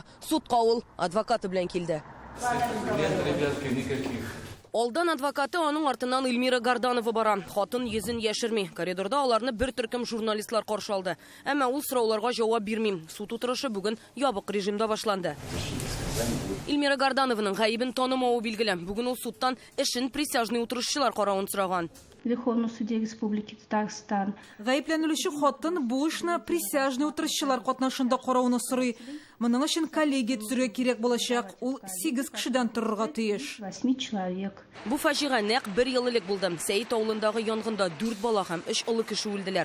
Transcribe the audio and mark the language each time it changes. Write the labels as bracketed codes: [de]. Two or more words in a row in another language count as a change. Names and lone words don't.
[tt] Судка ул адвокаты белән килде. Алдан адвокаты, аның артыннан Эльмира Горданова бара. Хатын йөзен яшерми. Коридорда аларны бер төркем журналистлар каршы алды. Әмма ул сорауларга җавап бирми. Суд утырышы бүген ябык режимда башланды. Эльмира Гордановның гаебен танымауы билгеле. Бүген ул судтан эшен присяжный утырышчылар каравын сораган. [ru] Верховный суде Республики Татарстан. [tt] Гаепләнүче хатын бу эшне присяжный утырышчылар катнашында карауны сорый. Моның өчен коллегия төзергә кирәк булачак. Ул 8 кешедән торырга тиеш. [ru] 8 человек. [tt] Бу фаҗига нәкъ 1 ел элек булды. Сәйит авылындагы янгында 4 бала һәм 3 олы кеше үлделәр.